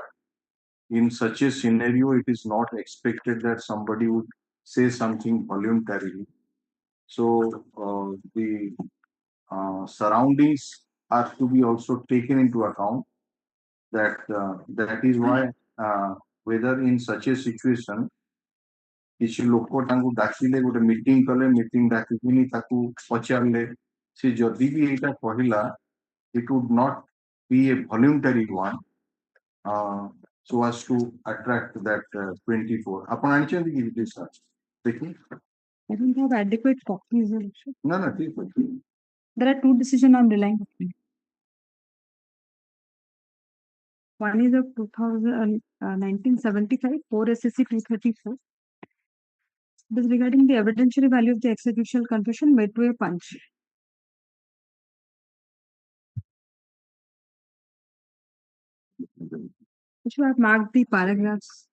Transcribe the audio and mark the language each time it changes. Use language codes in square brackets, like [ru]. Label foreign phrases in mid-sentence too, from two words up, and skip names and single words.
[en] In such a scenario, it is not expected that somebody would say something voluntarily. So the surroundings are to be also taken into account. That is why whether in such a situation [or] କିଛି ଲୋକ ତାଙ୍କୁ ଡାକିଲେ ଗୋଟେ ମିଟିଂ କଲେ ମିଟିଂ ଡାକିକିନି ତାକୁ ପଚାରିଲେ ସେ ଯଦି ବି ଏଇଟା କହିଲା [en] it would not be a voluntary one so as to attract that 24 [or] ଆପଣ ଆଣିଛନ୍ତି କି [en] this ଦେଖି I don't have adequate copies also. [or] ନା ନା ଠିକ ଅଛି [en] There are two decisions I'm relying on. One is of 1975, 4 SSC 234. This is regarding the evidentiary value of the extrajudicial confession made to a punch. Which you have marked the paragraphs.